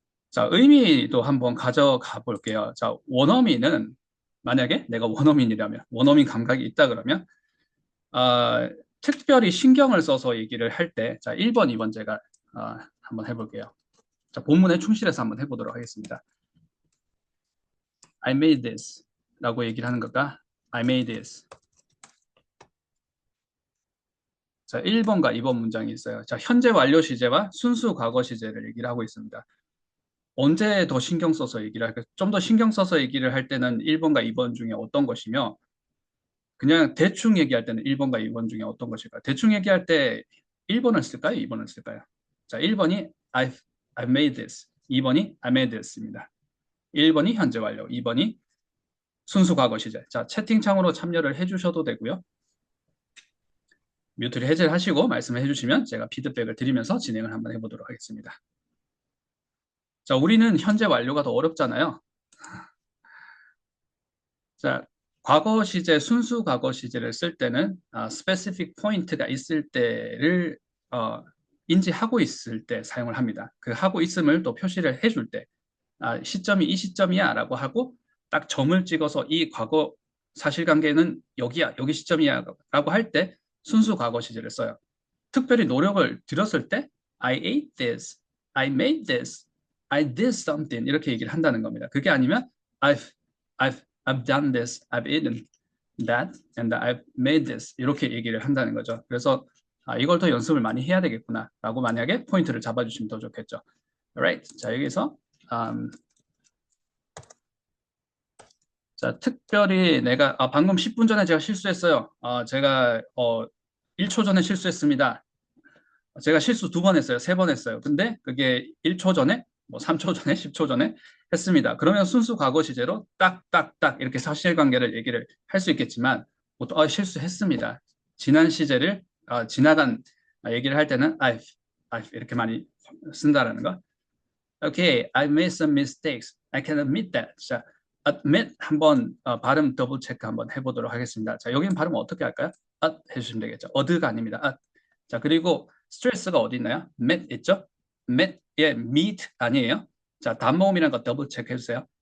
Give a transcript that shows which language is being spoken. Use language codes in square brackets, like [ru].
[ko] 자, 의미도 한번 가져가 볼게요. 자, 원어민은 만약에 내가 원어민이라면, 원어민 감각이 있다 그러면 특별히 신경을 써서 얘기를 할 때, 자, 1번, 2번 제가 한번 해볼게요. 자, 본문에 충실해서 한번 해보도록 하겠습니다. [en] I made this [ko] 라고 얘기를 하는 것과 [en] I made this. [ko] 자, 1번과 2번 문장이 있어요. 자, 현재 완료 시제와 순수 과거 시제를 얘기를 하고 있습니다. 언제 더 신경 써서 얘기를 할까요? 좀 더 신경 써서 얘기를 할 때는 1번과 2번 중에 어떤 것이며, 그냥 대충 얘기할 때는 1번과 2번 중에 어떤 것일까요? 대충 얘기할 때 1번을 쓸까요? 2번을 쓸까요? 자, 1번이 [en] I've made this. [ko] 2번이 [en] I made this [ko] 입니다. 1번이 현재 완료, 2번이 순수 과거 시제. 자, 채팅창으로 참여를 해주셔도 되고요. 뮤트를 해제를 하시고 말씀을 해주시면 제가 피드백을 드리면서 진행을 한번 해보도록 하겠습니다. 자, 우리는 현재 완료가 더 어렵잖아요. 자, 과거 시제, 순수 과거 시제를 쓸 때는 specific point가 있을 때를 인지하고 있을 때 사용을 합니다. 그 하고 있음을 또 표시를 해줄 때 시점이 이 시점이야 라고 하고 딱 점을 찍어서 이 과거 사실관계는 여기야, 여기 시점이야 라고 할 때 순수 과거 시제를 써요. 특별히 노력을 들였을 때 [en] I ate this, I made this, I did something [ko] 이렇게 얘기를 한다는 겁니다. 그게 아니면 [en] I've done this, I've eaten that, and I've made this [ko] 이렇게 얘기를 한다는 거죠. 그래서 이걸 더 연습을 많이 해야 되겠구나 라고 만약에 포인트를 잡아주시면 더 좋겠죠. [en] Alright, [ko] 자 여기서 자 특별히 내가 방금 10분 전에 제가 실수했어요. 제가 1초 전에 실수했습니다. 제가 실수 2번 했어요. 3번 했어요. 근데 그게 1초 전에, 뭐 3초 전에, 10초 전에 했습니다. 그러면 순수 과거 시제로 딱딱딱 이렇게 사실관계를 얘기를 할 수 있겠지만 보통 실수했습니다. 지난 시제를 지나간 얘기를 할 때는 I've 이렇게 많이 쓴다라는 거. [en] Okay, I made some mistakes. I can admit that. [ko] 자, admit 한번 발음 더블 체크 한번 해보도록 하겠습니다. 자, 여기는 발음 어떻게 할까요? 해주시면 되겠죠. 어드가 아닙니다. 자, 그리고 스트레스가 어디 있나요? met 있죠? met의 meet 아니에요? 자, 단모음이라는 거 더블 체크 해주세요.